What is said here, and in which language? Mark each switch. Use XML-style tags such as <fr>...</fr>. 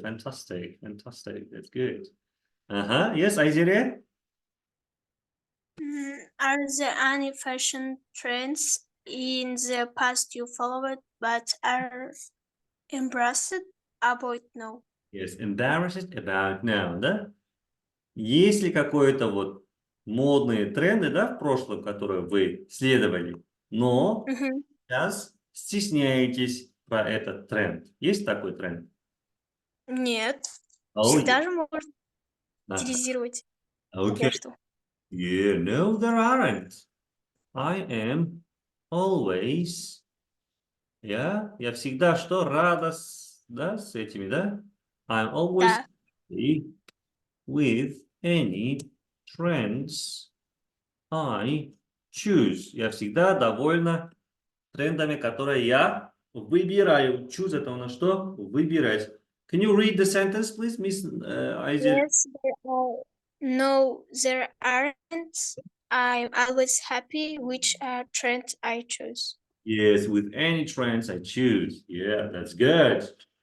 <en>Fantastic. That's good. Yes, Айзере? Are there any fashion trends in the past you followed but are embarrassed about now? Yes, embarrassed about now, да?</en> <ru>Есть ли какое-то вот модные тренды, да, в прошлом, которые вы следовали, но сейчас стесняетесь про этот тренд? Есть такой тренд? Нет.</ru> <en>Oh,</en> <ru>Всегда же можно утилизировать.</ru> <en>Okay.</en> <ru>Что?</ru> <en>Yeah, no, there aren't. I am always.</en> <ru>Я всегда что? Радость, да, с этими, да?</ru> <en>I'm always</en> <ru>Да.</ru> <en>happy with any trends I choose.</en> <ru>Я всегда довольна трендами, которые я выбираю. Choose это у нас что? Выбирать.</ru> <en>Can you read the sentence, please, Miss Айзере? Yes, there are. No, there aren't. I'm always happy which trend I choose. Yes, with any trends I choose. Yeah, that's good.</en>